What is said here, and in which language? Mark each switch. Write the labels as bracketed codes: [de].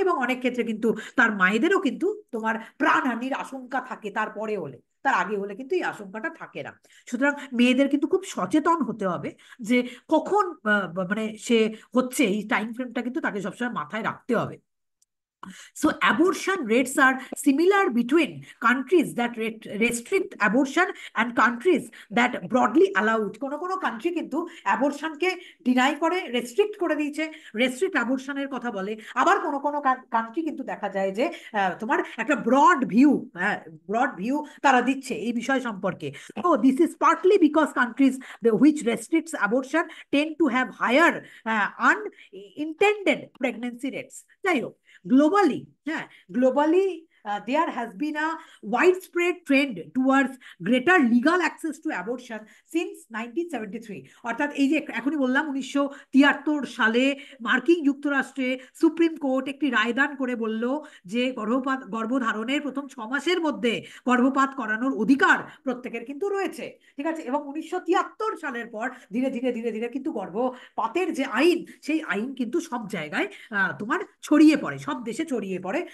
[bn] এবং অনেক ক্ষেত্রে কিন্তু তার মায়েদেরও কিন্তু তোমার প্রাণহানির আশঙ্কা থাকে, তারপরে হলে, তার আগে হলে কিন্তু এই আশঙ্কাটা থাকে না। সুতরাং মেয়েদের কিন্তু খুব সচেতন হতে হবে যে কখন মানে সে হচ্ছে, এই টাইম ফ্রেমটা কিন্তু তাকে সবসময় মাথায় রাখতে হবে। [en] So abortion rates are similar between countries that restrict abortion and countries that broadly allow it. [bn] কোনো কোনো কান্ট্রি কিন্তু অ্যাবর্শনকে ডিনাই করে, রেস্ট্রিক্ট করে দিয়েছে, রেস্ট্রিক্ট অ্যাবর্শনের কথা বলে। আবার কোনো কোনো কান্ট্রি কিন্তু দেখা যায় যে তোমার একটা ব্রড ভিউ, হ্যাঁ, ব্রড ভিউ তারা দিচ্ছে এই বিষয় সম্পর্কে। [en] তো this is partly because countries which restricts abortion tend to have higher unintended pregnancy rates. [bn] যাই হোক, গ্লোবালি, হ্যাঁ, globally [en] there has been a widespread trend towards greater legal access to abortion since 1973। [bn] অর্থাৎ এই যে এখনই বললাম 1973 সালে মার্কিন যুক্তরাষ্ট্রে সুপ্রিম কোর্ট একটি রায়দান করে বলল যে গর্ভধারণের প্রথম 6 মাসের মধ্যে গর্ভপাত করানোর অধিকার প্রত্যেকের কিন্তু রয়েছে। ঠিক আছে, এবং 1973 সালের পর ধীরে ধীরে ধীরে ধীরে কিন্তু গর্ভপাতের যে আইন, সেই আইন কিন্তু সব জায়গায় তোমার ছড়িয়ে পড়ে, সব দেশে ছড়িয়ে পড়ে।